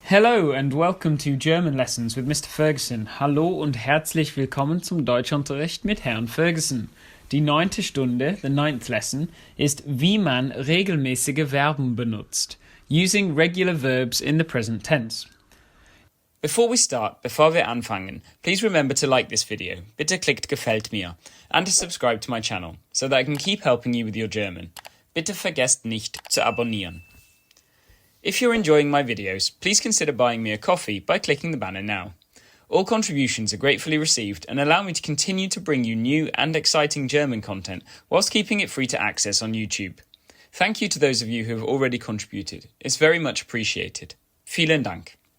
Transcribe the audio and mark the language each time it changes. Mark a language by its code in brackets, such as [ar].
[en] Hello and welcome to German Lessons with Mr. Ferguson. [de] Hallo und herzlich willkommen zum Deutschunterricht mit Herrn Ferguson. Die 9. Stunde, [en] the 9th lesson, [de] ist wie man regelmäßige Verben benutzt, [en] using regular verbs in the present tense. [de] Bevor wir anfangen, [en] please remember to like this video. [de] Bitte klickt gefällt mir [en] and to subscribe to my channel so that I can keep helping you with your German. [de] Bitte vergesst nicht zu abonnieren. [en] If you're enjoying my videos, please consider buying me a coffee by clicking the banner now. All contributions are gratefully received and allow me to continue to bring you new and exciting German content whilst keeping it free to access on YouTube. Thank you to those of you who have already contributed. It's very much appreciated. [de] Vielen Dank.